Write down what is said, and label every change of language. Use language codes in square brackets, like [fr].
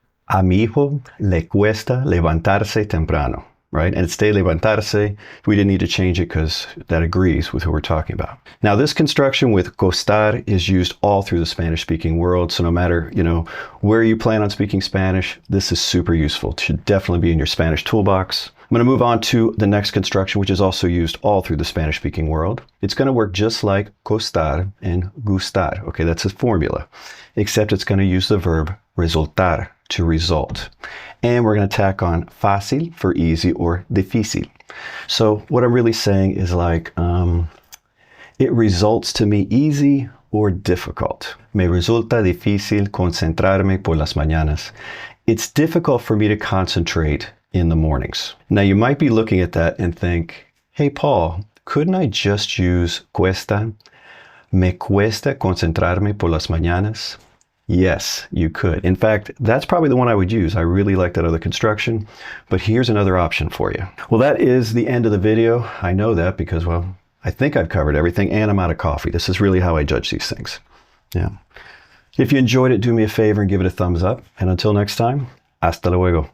[es] A mi hijo le cuesta levantarse temprano, right? [en] And it's de levantarse. We didn't need to change it because that agrees with who we're talking about. Now, this construction with costar is used all through the Spanish-speaking world. So no matter, you know, where you plan on speaking Spanish, this is super useful. It should definitely be in your Spanish toolbox. I'm going to move on to the next construction, which is also used all through the Spanish-speaking world. It's going to work just like costar and gustar. Okay, that's a formula, except it's going to use the verb resultar, to result. And we're going to tack on fácil for easy or difícil. So what I'm really saying is like, it results to me easy or difficult. [es] Me resulta difícil concentrarme por las mañanas. [en] It's difficult for me to concentrate in the mornings. Now you might be looking at that and think, hey Paul, couldn't I just use cuesta? [es] Me cuesta concentrarme por las mañanas. [en] Yes, you could. In fact, that's probably the one I would use. I really like that other construction, but here's another option for you. Well, that is the end of the video. I know that because, well, I think I've covered everything and I'm out of coffee. This is really how I judge these things. Yeah. If you enjoyed it, do me a favor and give it a thumbs up. And until next time, [es] hasta luego.